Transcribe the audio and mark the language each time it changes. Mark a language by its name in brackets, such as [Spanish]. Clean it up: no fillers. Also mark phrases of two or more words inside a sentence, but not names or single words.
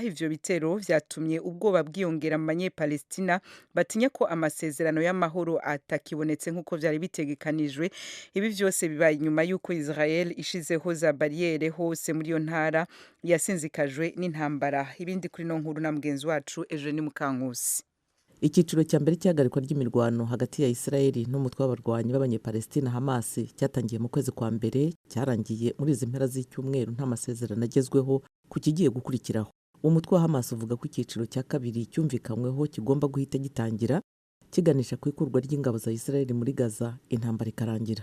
[Rundi] Ivyo bitero vyatumye ubwoba bwiyongera mu banyepalestina batinya ko amasezerano y'amahoro atakibonetse nkuko vyari bitegekanijwe. Ibi vyose bibaye nyuma yuko Israel ishizeho za barriere hose muri yo ntara yasinzikajwe n'intambara. Ibindi kuri no nkuru na mugenzi wacu Eugene Mukankusi. [Kinyarwanda] Ikiciro cya mbere cy'ahagarikwa ry'imirwano hagati ya Israeli n'umutwe w'abarwanyi b'abanyepalestina Hamas cyatangiye mu kwezi kwa mbere cyarangiye muri izi mpera z'icyumweru nta masezerano agezweho ku kigiye gukurikiraho. Umutwe wa Hamas uvuga ko ikiciro cya kabiri cyumvikanyweho kigomba guhita gitangira kiganisha ku ikurwa ry'ingabo za Israeli muri Gaza intambara ikarangira.